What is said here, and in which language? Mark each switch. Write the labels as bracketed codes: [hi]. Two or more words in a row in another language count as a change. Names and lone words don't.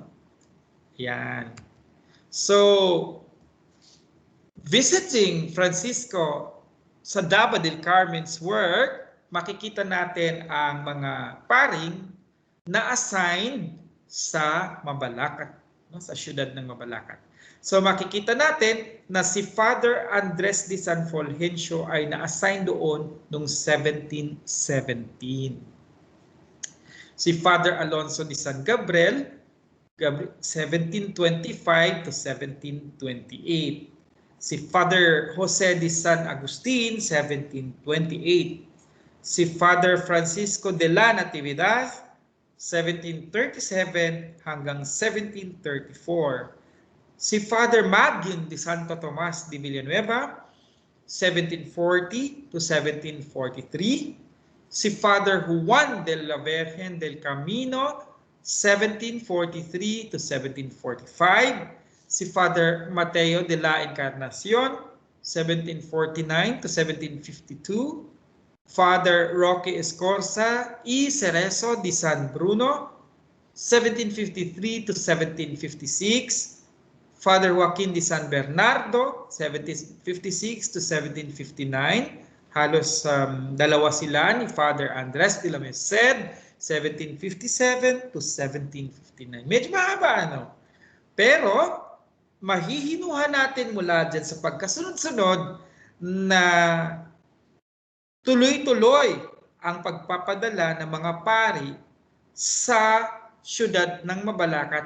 [tl] Yan. [en] So, visiting Francisco Sadaba del Carmen's work, [tl] makikita natin ang mga paring na-assigned sa Mabalacat, no? Sa siyudad ng Mabalacat. So makikita natin na si Father Andres de San Fulgencio ay na-assign doon noong 1717. Si Father Alonso de San Gabriel, 1725 to 1728. Si Father Jose de San Agustin, 1728. Si Father Francisco de la Natividad, 1737 hanggang 1734. Si Father Magin de Santo Tomas de Villanueva, 1740 to 1743. Si Father Juan de la Virgen del Camino, 1743 to 1745. Si Father Mateo de la Encarnacion, 1749 to 1752. Father Roque Escorza y Cerezo de San Bruno, 1753 to 1756. Father Joaquin de San Bernardo, 1756 to 1759. Halos dalawa sila ni Father Andres de la Merced, 1757 to 1759. Medyo mahaba, ano? Pero, mahihinuhan natin mula dyan sa pagkasunod-sunod na tuloy-tuloy ang pagpapadala ng mga pari sa siyudad ng Mabalacat.